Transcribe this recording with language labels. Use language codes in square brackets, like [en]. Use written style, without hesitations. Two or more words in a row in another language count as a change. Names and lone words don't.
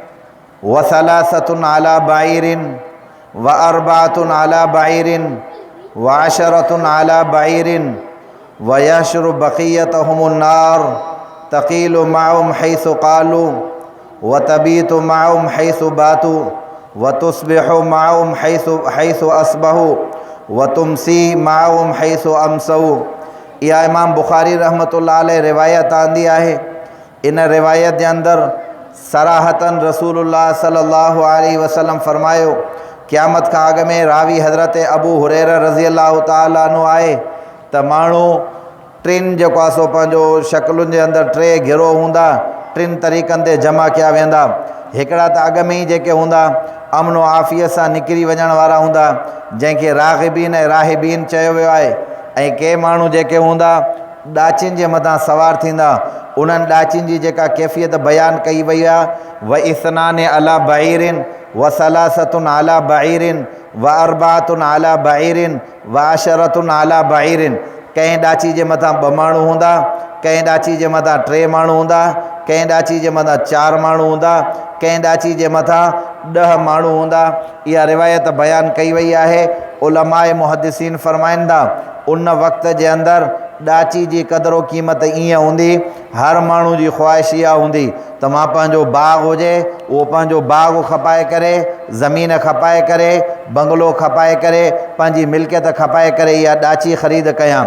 [ar] وثلاثة على بعير وأربعة على بعير وعشرة على بعير ويحشر بقيتهم النار تقيل معهم حيث قالوا وتبيت معهم حيث باتوا وتصبح معهم حيث أصبحوا وتمسي معهم حيث أمسوا. [sd] इहा इमाम बुखारी [ar] رحمة الله عليه [sd] रिवायत आंदी आहे। इन रिवायत जे अंदरि सराहतन [ar] رسول الله صلى الله عليه وسلم [sd] फरमायो, क़यामत खां अॻु में रावी हज़रत अबू हुरैरा [ar] رضي الله تعالى عنه [sd] आहे त माण्हू टिनि जेको आहे सो पंहिंजो शक्लुनि जे अंदरि टे गिरोह हूंदा, टिनि तरीक़नि ते जमा कया वेंदा। हिकिड़ा त अॻु में ई जेके हूंदा अमन व आफ़ियत सां निकिरी वञण वारा हूंदा, जंहिंखे राग़िबीन ऐं राहिबीन चयो वियो आहे। ऐं के माण्हू जेके हूंदा ॾाचिन जे मथां सवार थींदा, उन्हनि ॾाचिन जी जेका कैफ़ियत बयानु कई वई आहे, [ar] واثنان على بعير وثلاثة على بعير وأربعة على بعير وعشرة على بعير. [sd] कंहिं ॾाची जे मथां 2 माण्हू हूंदा, कंहिं ॾाची जे मथां 3 माण्हू हूंदा, कंहिं ॾाची जे मथां 4 माण्हू हूंदा, कंहिं ॾाची जे मथां 10 माण्हू हूंदा। इहा रिवायत बयानु कई वई आहे। उलमाए मुहद्दिसीन फरमाइनि था, उन वक़्त जे अंदरि ॾाची जी क़दुरु क़ीमत ईअं हूंदी, हर माण्हू जी ख़्वाहिश इहा हूंदी त मां पंहिंजो बाग़ हुजे, उहो पंहिंजो बाग़ खपाए करे, ज़मीन खपाए करे, बंगलो खपाए करे, पंहिंजी मिल्कियत खपाए करे इहा ॾाची ख़रीद कयां।